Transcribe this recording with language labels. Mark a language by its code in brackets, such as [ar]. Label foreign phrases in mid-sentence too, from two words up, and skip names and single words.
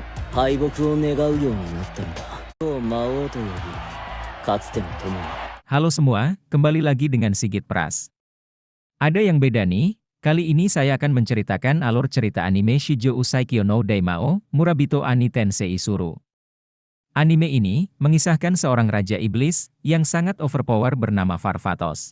[ja] 敗北を願うようになったのだ。魔王と呼び、かつての友に。 [id] Halo semua, kembali lagi dengan Sigit Pras. Ada yang beda nih, kali ini saya akan menceritakan alur cerita anime Shoujo Usaikyo no Daimao, Murabito Ani Tensei Isuru. Anime ini mengisahkan seorang raja iblis yang sangat overpower bernama Farfatos.